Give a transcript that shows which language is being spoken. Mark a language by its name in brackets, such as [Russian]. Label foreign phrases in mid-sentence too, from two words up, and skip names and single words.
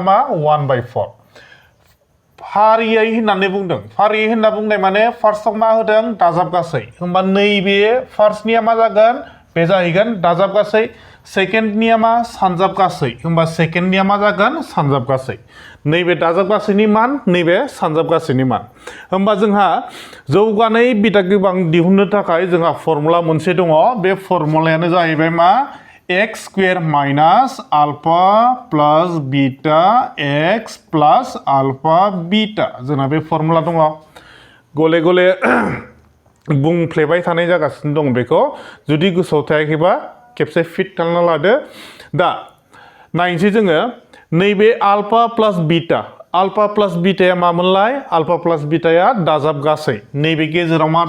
[Bodo] मा 1/4 फारियै होननानै बुंदों फारियै होनना बुंनाय माने फार्स्टआव मा होदों दाजाबगासै होमबा नैबे फार्स्टनिया मा जागोन बे जाहैगोन दाजाबगासै सेकेन्डनिया मा सानजाबगासै होमबा सेकेन्डनिया मा जागोन सानजाबगासै नैबे दाजाबगासैनि मान नैबे सानजाबगासैनि मान होमबा जोंहा जौगानै बिदाब गोबां दिहुननो थाखाय जोंहा फर्मुला मोनसे दङ बे फर्मुलायानो जाहैबाय मा [English] x square minus alpha plus beta x plus alpha beta [Bodo] जोंना बे फर्मुला दङ गले गले बुंफ्लेबाय थानाय जागासिनो दं बेखौ जुदि गोसोआव थायाखैबा खेबसे फिट खालामना लादो दा नायनोसै जोङो नैबे [English] alpha plus [Bodo] बीटाया मामोनलाय [English] alpha plus [Bodo] बीटाया दाजाबगासै नैबे गेजेराव मा